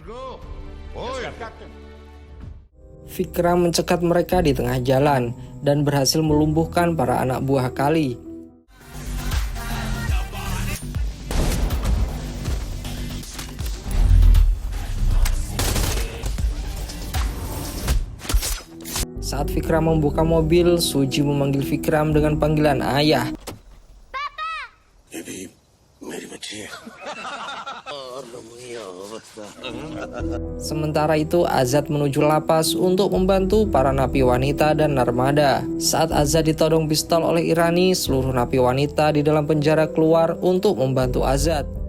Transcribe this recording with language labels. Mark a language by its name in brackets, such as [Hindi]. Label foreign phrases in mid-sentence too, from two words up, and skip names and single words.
[Indonesian] Vikram mencegat mereka di tengah jalan dan berhasil melumpuhkan para anak buah Kali. Saat Vikram membuka mobil, Suji memanggil Vikram dengan panggilan ayah. [Hindi] ये भी मेरी बच्ची है. [Indonesian] Sementara itu Azad menuju lapas untuk membantu para napi wanita dan Narmada. Saat Azad ditodong pistol oleh Irani, seluruh napi wanita di dalam penjara keluar untuk membantu Azad.